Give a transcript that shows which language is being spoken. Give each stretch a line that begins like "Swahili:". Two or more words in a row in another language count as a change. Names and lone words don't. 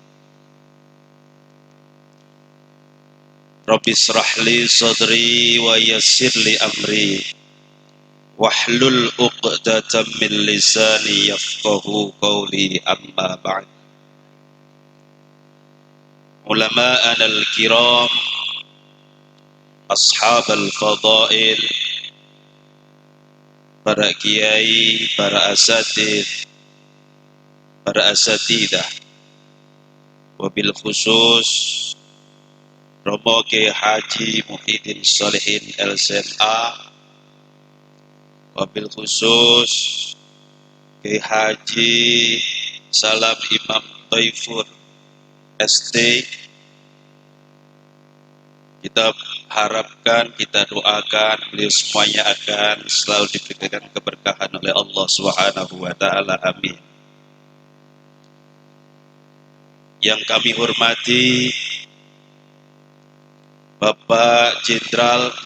Arabic: رب اشرح لي صدري ويسر لي أمري واحلل عقدة من لساني يفقهوا قولي، أما بعد. علماؤنا الكرام, أصحاب الفضائل,
Indonesian: para kiai, para asatid, para asatidah,
Arabic: وبالخصوص
Indonesian: Romo Kiai Haji Muhyiddin Shalihin LCMA,
Arabic: وبالخصوص
Indonesian: Kiai Haji Salam Imam Taifur ST. Kita harapkan, kita doakan beliau semuanya akan selalu diberikan keberkahan oleh Allah
Arabic: سبحانه وتعالى.
Indonesian: Amin. Yang kami hormati Bapak Jenderal